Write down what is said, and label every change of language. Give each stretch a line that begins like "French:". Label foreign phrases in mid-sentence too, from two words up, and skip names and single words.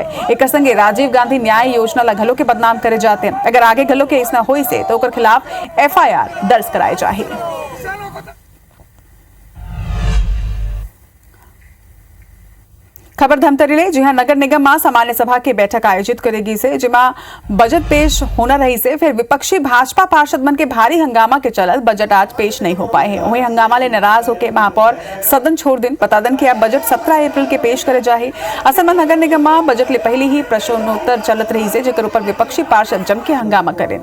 Chhattisgarhi: एक संगे राजीव गांधी न्याय योजना ला घलो के बदनाम करे जाते। अगर आगे घलो के ऐसा होई से तो उकर खिलाफ FIR दर्ज कराए जाही। खबर धमतरी ले जी हाँ, नगर निगम में सामान्य सभा की बैठक आयोजित करेगी से जिमा बजट पेश होना रही से फिर विपक्षी भाजपा पार्षद मन के भारी हंगामा के चलत बजट आज पेश नहीं हो पाए हैं। वही हंगामा ले नाराज होकर महापौर सदन छोड़ दिन बता दन कि अब बजट 17 अप्रैल के पेश करे जाए। असल में नगर निगम में बजट ले पहले ही प्रश्नोत्तर चलत रही से जेकर ऊपर विपक्षी पार्षद जम के हंगामा करे।